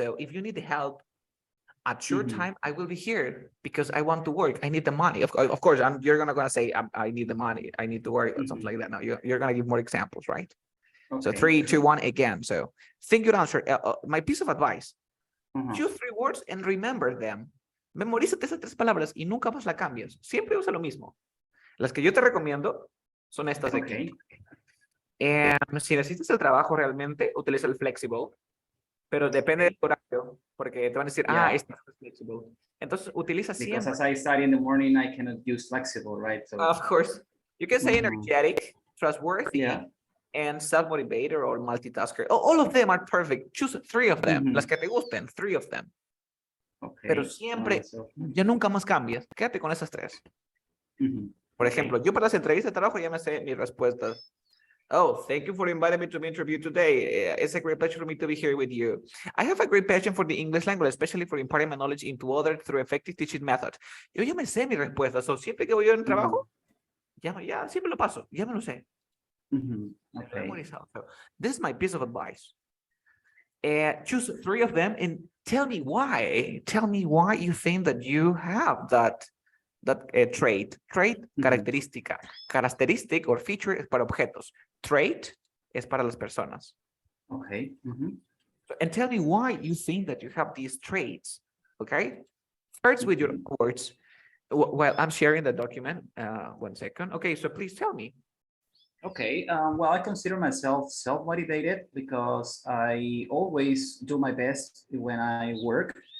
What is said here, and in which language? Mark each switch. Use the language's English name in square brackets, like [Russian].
[English] So if you need help at your time, I will be here because I want to work. I need the money. Of course, you're gonna say, I need the money. I need to work or something like that. No, you're gonna give more examples, right? Okay. So 3, 2, 1 again. So think your answer. My piece of advice: choose 3 words and remember them. [Spanish] Memorízate esas 3 palabras y nunca más la cambies. Siempre usa lo mismo. Las que yo te recomiendo son estas de aquí. Si necesitas el trabajo realmente, utiliza el flexible, pero depende del horario, porque te van a decir, este es flexible. Entonces, utiliza siempre. [English] Because as I study in the morning, I cannot use flexible, right? So, of course. You can say energetic, trustworthy, and self-motivated or multitasker. All of them are perfect. Choose 3 of them. [Spanish] Las que te gusten, [English] 3 of them. Okay. [Spanish] Pero siempre, ya nunca más cambias. Quédate con esas 3. Por ejemplo, yo para las entrevistas de trabajo ya me sé mis respuestas. [English] Oh, thank you for inviting me to the interview today. It's a great pleasure for me to be here with you. I have a great passion for the English language, especially for imparting my knowledge into others through effective teaching methods. [Spanish] Yo ya me sé mis respuestas. [English] So, [Spanish] siempre que voy yo en trabajo, ya siempre lo paso. Ya me lo sé. Okay. [English] So, this is my piece of advice. Choose 3 of them and tell me why. Tell me why you think that you have that trait. Trait, [Spanish] característica. [English] Characteristic or feature [Spanish] es para objetos. [English] Trait [Spanish] es para las personas. [English] Okay. And tell me why you think that you have these traits. Okay. First with your words. While I'm sharing the document. 1 second. Okay. So please tell me. Okay, well, I consider myself self-motivated because I always do my best when I work.